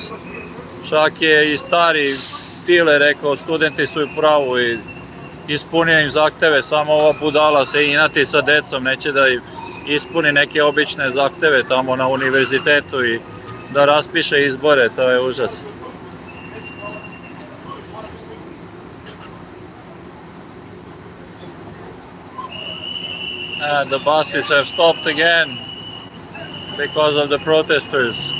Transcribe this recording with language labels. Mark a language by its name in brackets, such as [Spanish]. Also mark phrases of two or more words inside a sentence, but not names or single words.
[Serbian] Čak je i stari Tile rekao, studenti su u pravu i ispunio im zahteve, samo ova budala se inati sa decom, neće da ispuni neke obične zahteve tamo na univerzitetu i da raspiše izbore, to je užas. [English] And the buses have stopped again because of the protesters.